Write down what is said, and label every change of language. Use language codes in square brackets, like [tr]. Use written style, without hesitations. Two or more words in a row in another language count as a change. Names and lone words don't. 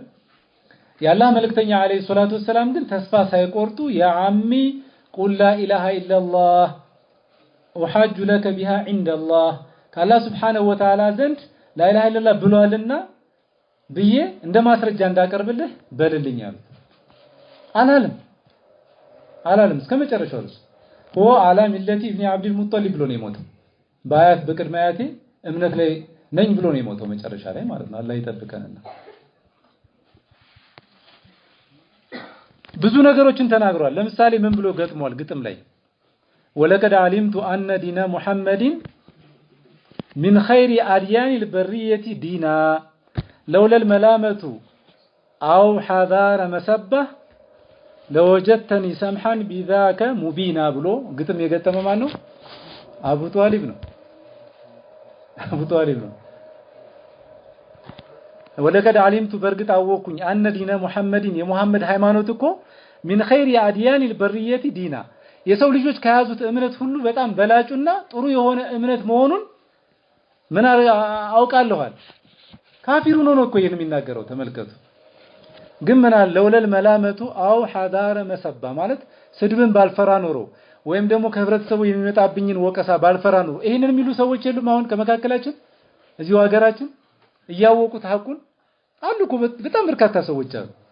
[am] የአላህ መልእክተኛ [ar] عليه الصلاة والسلام [am] ግን ተስፋ ሳይቆርጡ [ar] يا عم قل لا إله إلا الله أحاج لك بها عند الله [am] ከአላህ [ar] سبحانه وتعالى [am] ዘንድ [ar] لا إله إلا الله [am] ብሏልና ብዬ እንደ ማስረጃ እንዳቀርብልህ በልልኝ አሉት። አላለም እስከ መጨረሻው ድረስ [ar] هو على ملة ابن عبد المطلب [am] ብሎ ነው የሞተው። በአያት በቅድመ አያቴ እምነት ላይ ነኝ ብሎ ነው የሞተው መጨረሻ ላይ ማለት ነው። አላህ ይጠብቀንና ብዙ ነገሮችን ተናግሯል። ለምሳሌ ምን ብሎ ገጥሟል? ግጥም ላይ [ar] ولقد علمت أن دين محمد من خير أديان البرية دينا لولا الملامة أو حذار مسبة لوجدتني سمحا بذاك مبينا [am] ብሎ ግጥም የገጠመው ማን ነው? አቡ ጣሊብ ነው። [ar] ولقد علمت [am] በርግጥ አወኩኝ [ar] أن دين محمد [am] የሙሐመድ ሃይማኖት እኮ [ar] من خير أديان البرية دينا [am] የሰው ልጆች ከያዙት እምነት ሁሉ በጣም በላጩና ጥሩ የሆነ እምነት መሆኑን ምን አውቃለኋል። ካፊሩ ነው እኮ ይሄን የሚናገረው ተመልከቱ። ግን ምን አለ [ar] لولا الملامة أو حذار مسبة [am] ማለት ስድብን ባልፈራ ኖሮ ወይም ደግሞ ከህብረተሰቡ የሚመጣብኝን ወቀሳ ባልፈራ ኖሮ ይሄንን የሚሉ ሰዎች የሉም አሁን ከመካከላችን እዚሁ ሀገራችን እያወቁት ሐቁን አሉ እኮ በጣም በርካታ ሰዎች አሉ